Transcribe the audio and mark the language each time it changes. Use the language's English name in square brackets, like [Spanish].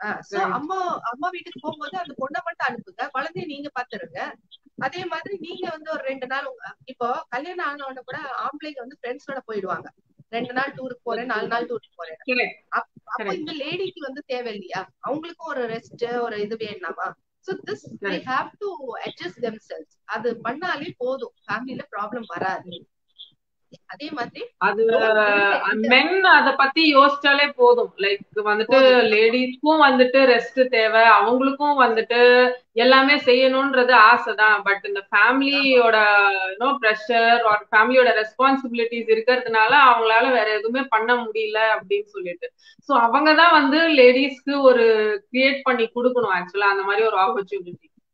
[Tamil] So அம்மா வீட்டுக்கு போகும்போது அந்த பொண்ணை மட்டும் அனுப்புங்க, குழந்தைய நீங்க பாத்துருங்க. அதே மாதிரி நீங்க வந்து ஒரு 2 நாள் இப்போ கல்யாணம் ஆனவன கூட ஆம்பளைங்க வந்து ஃப்ரெண்ட்ஸோட போயிடுவாங்க, 2 நாள் டூருக்கு போறேன், 4 நாள் டூருக்கு போறேன். அப்ப இந்த லேடிக்கு வந்து தேவை இல்லையா, அவங்களுக்கும் ஒரு ரெஸ்ட் ஒரு இது வேணாமா? [English] So this they have to adjust themselves. [Tamil] அது பண்ணாலே போதும், ஃபேமிலில ப்ராப்ளம் வராது. அதே மாதிரி அது மென் அத பத்தி யோசிச்சாலே போதும். லைக் வந்துட்டு லேடிஸ்க்கும் வந்துட்டு ரெஸ்ட் தேவை, அவங்களுக்கும் வந்துட்டு எல்லாமே செய்யணும்ன்றது ஆசைதான். பட் இந்த ஃபேமிலியோட ப்ரெஷர் ஒரு ஃபேமிலியோட ரெஸ்பான்சிபிலிட்டிஸ் இருக்கிறதுனால அவங்களால வேற எதுவுமே பண்ண முடியல அப்படின்னு சொல்லிட்டு, சோ அவங்கதான் வந்து லேடிஸ்க்கு ஒரு கிரியேட் பண்ணி கொடுக்கணும் ஆக்சுவலா அந்த மாதிரி ஒரு ஆப்பர்ச்சுனிட்டி.